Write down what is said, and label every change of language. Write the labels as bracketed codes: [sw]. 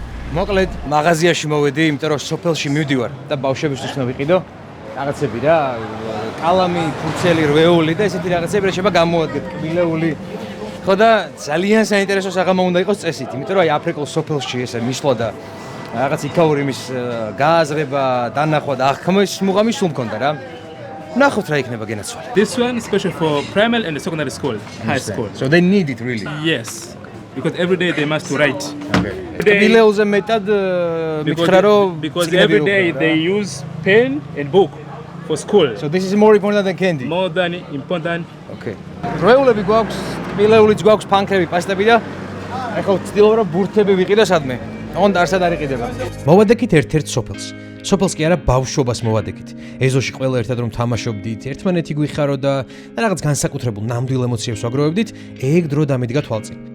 [ka] მოკლედ მაღაზიაში მოვედი, იმიტომ რომ სოფელში მივდივარ და ბავშვებისთვის უნდა ვიყიდო რაღაცები რა, კალამი, ფურცელი, რვეული და ესეთი რაღაცები რა შეიძლება გამოადგეთ, კბილეული. ხო და ძალიან საინტერესო საღამო უნდა იყოს წესით, იმიტომ რომ აი აფრიკულ სოფელში ესე მისვლა და რაღაც იქაური იმის გააზრება, დანახვა და აღქმის მუღამი სულ მქონდა რა. ნახოთ რა იქნება გენაცვალე. [en] This one is special for primary and secondary school, high school. So they need it really. Yes. Because every day they must write. Okay. [ka] კბილეულზე მეტად მითხრა რომ [en] because every day they use pen and book for school. So this is more important than candy. More than important. Okay. [ka] როეულები გვაქვს, კბილეულიც გვაქვს, ფანქრები, პასტები და ეხლა ვცდილობ რომ ბურთები ვიყიდო სადმე. ოღონდ არსად არ იყიდება. მოვადექით ერთ-ერთ სოფელს. სოფელს კი არა ბავშვობას მოვადექით. ეზოში ყველა ერთად რომ თამაშობდით, ერთმანეთი გვიხარო და რაღაც განსაკუთრებულ ნამდვილ ემოციებს ვაგროვებდით, ეგ დრო დამიდგა თვალწინ.